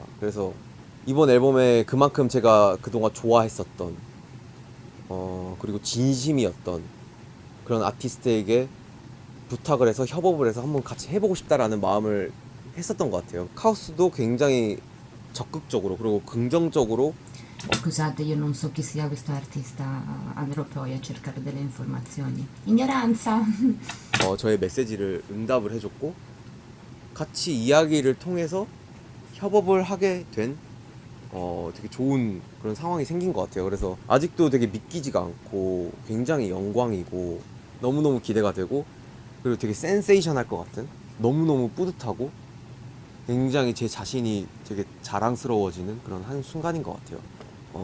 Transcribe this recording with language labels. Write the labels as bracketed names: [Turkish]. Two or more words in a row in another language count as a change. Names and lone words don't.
[Korean] 그래서 이번 앨범에 그만큼 제가 그동안 좋아했었던 그리고 진심이었던 그런 아티스트에게 부탁을 해서 협업을 해서 한번 같이 해보고 싶다라는 마음을 했었던 것 같아요. 카우스도 굉장히 적극적으로 그리고 긍정적으로 [Italian] Scusate, io non so chi sia questo artista, andrò poi a cercare delle informazioni. Ignoranza! [Korean] 저의 메시지를 응답을 해줬고, 같이 이야기를 통해서 협업을 하게 된 되게 좋은 그런 상황이 생긴 것 같아요. 그래서 아직도 되게 믿기지가 않고 굉장히 영광이고 너무너무 기대가 되고, 그리고 되게 센세이션할 것 같은, 너무너무 뿌듯하고 굉장히 제 자신이 되게 자랑스러워지는 그런 한 순간인 것 같아요.